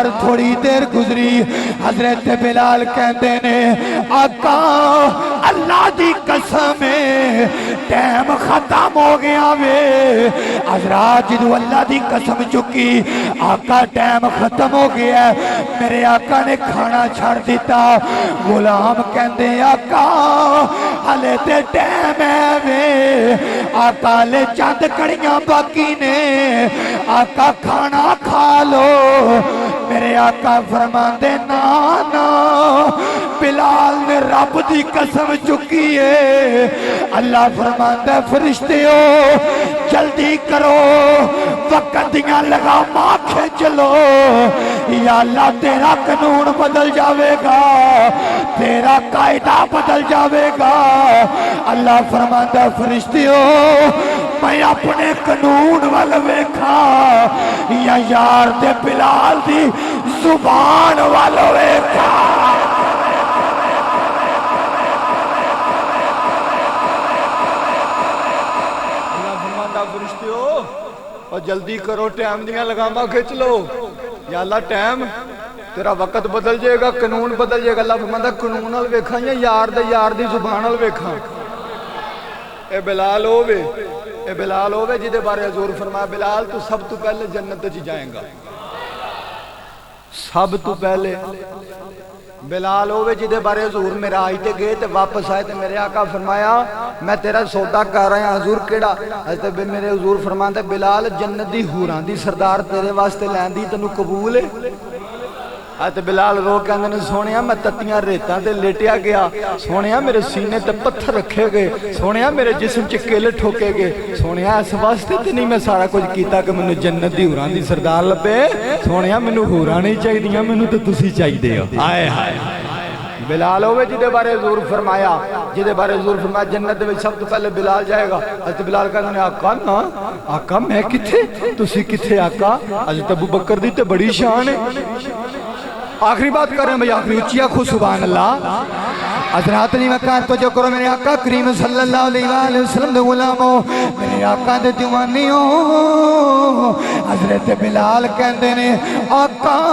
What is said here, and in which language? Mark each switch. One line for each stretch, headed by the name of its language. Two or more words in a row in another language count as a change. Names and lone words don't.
Punjabi: تھوڑی دیر گزری حضرت بلال کہتے نے آقا اللہ دی قسم ٹائم ختم ہو گیا حضرات جدو اللہ دی قسم چکی آقا ٹائم ختم ہو گیا میرے آقا نے کھانا چھڑ دیتا غلام کہندے آقا ہلے تے ٹائم ہے آقا لے چند کڑیاں باقی نے آقا کھانا کھا لو میرے آقا فرماندے نا نا بلال نے رب دی قسم چکی ہے اللہ فرماندے فرشتے ہو جلدی کرو وقت دیاں لگاماں کھینچ لو یا اللہ تیرا قانون بدل جاوے گا تیرا قائدہ بدل جاوے گا اللہ فرماتا فرشتے ہو میں اپنے قانون وال ویکھا یا یار دے بلال دی زبان وال ویکھا اللہ فرماتا فرشتے ہو اور جلدی کرو ٹائم دیاں لگاماں کھچ لو یا اللہ ٹائم
Urdu: تیرا وقت بدل جائے گا قانون بدل جائے گا
Punjabi: اللہ فرماتا قانون نال ویکھاں یا یار دی زبان نال ویکھاں اے بلال ہووے جدے بارے حضور فرمایا بلال تو سب تو پہلے جنت وچ جائیں گا سب تو پہلے بلال ہووے جدے بارے حضور میرا آئی تے گئے تے واپس آئے تے میرے آقا فرمایا
Urdu: میں تیرا سودا کر رہا ہوں
Punjabi: حضور کیڑا حضرت میرے حضور فرماندے بلال جنت دی حوراں دی سردار تیرے واسطے لیندی تینوں قبول ہے حضرت بلال رو کے اندر نے سونیا میں تتیاں ریتاں تے لیٹیا گیا سونیا میرے سینے تے پتھر رکھے گئے سونیا میرے جسم چ کیلے ٹھوکے گئے سونیا اس واسطے تے نہیں میں سارا کچھ کیتا کہ مینوں جنت دی حوراں دی سردار لبے سونیا مینوں حوراں نہیں چاہیدیاں مینوں تے تسی چاہیدے ہو ہائے ہائے بلال ہوئے جدے بارے حضور فرمایا جنت میں سب تو پہلے بلال جائے گا حضرت بلال کہنے نے آقا نا آقا میں کتھے تسی کتھے آقا حضرت ابو بکر دی تے بڑی شان ہے
Urdu: آخری بات کر رہے ہیں بھئی
Punjabi: آخری اچھی آنکھو
Arabic: سبحان اللہ
Punjabi: حضرات نے وقار تو جو کرو میرے آقا کریم
Arabic: صلی اللہ علیہ وآلہ وسلم
Punjabi: دے غلاموں میرے آقا دے دیوانیوں حضرت بلال کہندے نے آقا